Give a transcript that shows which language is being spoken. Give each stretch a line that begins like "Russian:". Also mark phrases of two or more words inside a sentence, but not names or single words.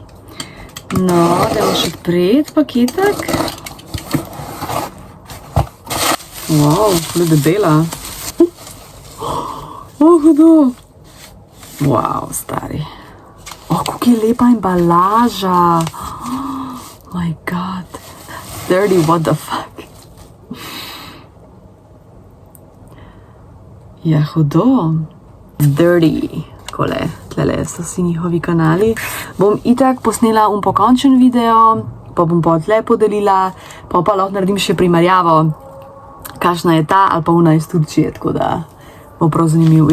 Slovenian: No, dajmo še odpreti paketek. Wow, ful je debela. Hudo. Wow, stari. Kako je lepa embalaža.
English: Oh my god. Dirty, what the fuck.
Slovenian: Ja, hudo. Dirty. Takole, tlele so vsi njihovi kanali. Bom itak posnela pokončen video, pa bom pa tle podelila, pa lahko naredim še primerjavo, kakšna je ta ali pa ona iz Turčije, tako da bo prav zanimiv.